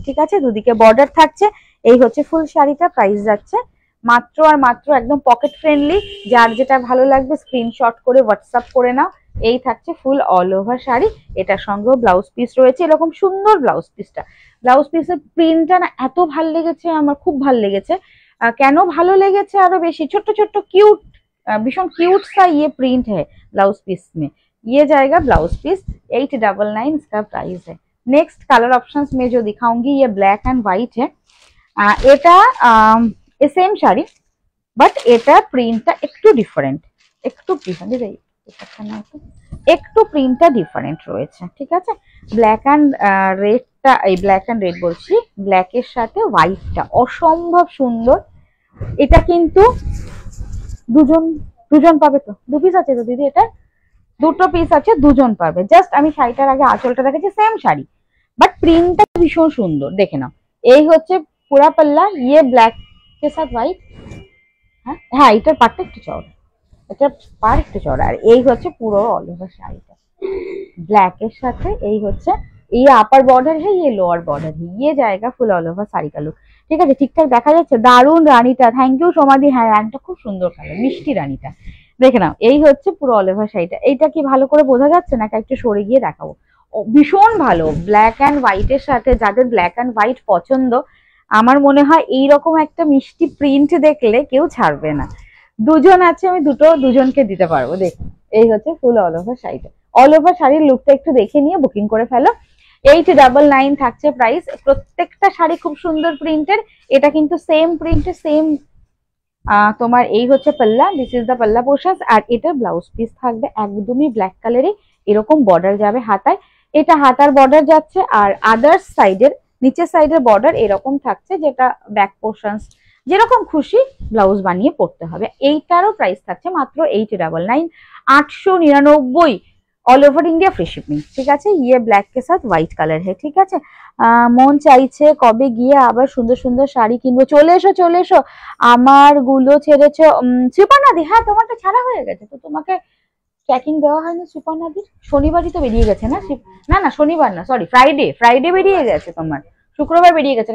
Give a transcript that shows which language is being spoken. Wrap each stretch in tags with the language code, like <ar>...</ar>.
<bn>ঠিক আছে, দুদিকে বর্ডার থাকছে। এই হচ্ছে ফুল শাড়িটা, প্রাইস যাচ্ছে মাত্র আর মাত্র, একদম পকেট ফ্রেন্ডলি, যার যেটা ভালো লাগবে স্ক্রিনশট করে হোয়াটসঅ্যাপ করে নাও। এই থাকছে ফুল অল ওভার শাড়ি, এটার সঙ্গেও ব্লাউজ পিস রয়েছে, এরকম সুন্দর ব্লাউজ পিসটা। ব্লাউজ পিসের প্রিন্টটা না এত ভাল লেগেছে আমার, খুব ভাল লেগেছে। কেন ভালো লেগেছে আরো বেশি, ছোট্ট ছোট্ট</bn> <hi>क्यूट, भीषण क्यूट सा ये प्रिंट है ब्लाउज पीस में। ये जाएगा ब्लाउज पीस, 899 इसका प्राइस है। नेक्स्ट कलर ऑप्शंस में जो दिखाऊंगी ये ब्लैक एंड व्हाइट है।</hi> <bn>এটা সেম শাড়ি, বাট এটা প্রিন্টটা একটু ডিফারেন্ট, একটু ডিফারেন্ট, একটু প্রিন্টটা ডিফারেন্ট রয়েছে। ঠিক আছে, ব্ল্যাক অ্যান্ড রেডটা, এই ব্ল্যাক অ্যান্ড রেড বলছি, ব্ল্যাকের সাথে হোয়াইটটা অসম্ভব সুন্দর। এটা কিন্তু দুজন দুজন পাবে তো, দু পিস আছে তো দিদি, এটা দুটো পিস আছে, দুজন পাবে। জাস্ট আমি শাড়িটার আগে আঁচলটা দেখেছি, সেম শাড়ি বাট প্রিন্টটা ভীষণ সুন্দর, দেখে নাও। এই হচ্ছে পুরা পাল্লা,</bn> <hi>ইয়ে ব্ল্যাক के साथ व्हाइट,</hi> <bn>হ্যাঁ হ্যাঁ, এটার পাটটা একটু চওড়া, এটা পার একটু চওড়া। আর এই হচ্ছে পুরো অল ওভার শাড়িটা ब्लैक এর সাথে। এই হচ্ছে</bn> <hi>ये अपर बॉर्डर है, ये लोअर बॉर्डर है, ये जाएगा फुल ऑल ओवर শাড়ি का लुक।</hi> <bn>ঠিক আছে, ঠিকঠাক দেখা যাচ্ছে? দারুন রানীটা, থ্যাংক ইউ সমাধি। হ্যাঁ রানীটা খুব সুন্দর কালার, মিষ্টি রানীটা। দেখে নাও, এই হচ্ছে পুরো অল ওভার শাড়িটা। এইটা কি ভালো করে বোঝা যাচ্ছে নাকি একটু সরে গিয়ে দেখাবো? ভীষণ ভালো ব্ল্যাক অ্যান্ড হোয়াইটের সাথে, যাদের ব্ল্যাক অ্যান্ড হোয়াইট পছন্দ, আমার মনে হয় এইরকম একটা মিষ্টি প্রিন্ট দেখলে কেউ ছাড়বে না। দুজন আছে, আমি দুজনকে দিতে পারবো। দেখুন, এই হচ্ছে ফুল অল ওভার শাড়িটা। অল ওভার শাড়ির লুকটা একটু দেখে নিয়ে বুকিং করে ফেলো। 899 থাকছে প্রাইস। প্রত্যেকটা শাড়ি খুব সুন্দর প্রিন্টের। এটা কিন্তু সেম প্রিন্টের, সেম তোমার এই হচ্ছে পাল্লা,</bn> <en>This is the palla portion.</en> <bn>আর এটা ব্লাউজ পিস থাকবে একদমই ব্ল্যাক কালারে, এরকম বর্ডার যাবে হাতায়, এটা হাতার বর্ডার যাচ্ছে। আর আদার্স সাইডের, নিচের সাইডের বর্ডার এরকম থাকছে, যেটা ব্যাক পোর্শন যেরকম খুশি ব্লাউজ বানিয়ে পড়তে হবে। এইটারও প্রাইস থাকছে মাত্র 899, 899</bn> <hi>all over India free shipping.</hi> <bn>ঠিক আছে,</bn> <hi>ये ब्लैक के साथ व्हाइट कलर है।</hi> <bn>ঠিক আছে, মন চাইছে কবে গিয়ে আবার সুন্দর সুন্দর শাড়ি কিনবো। চলে এসো চলে এসো, আমার গুলো ছেড়েছো সুপর্ণাদি। হ্যাঁ তোমারটা ছাড়া হয়ে গেছে তো, তোমাকে ট্র্যাকিং দেওয়া হয়নি সুপর্ণাদির। শনিবারই তো বেরিয়ে গেছে না? না না শনিবার না, সরি ফ্রাইডে বেরিয়ে গেছে তোমার, শুক্রবার বেরিয়ে গেছে।</bn>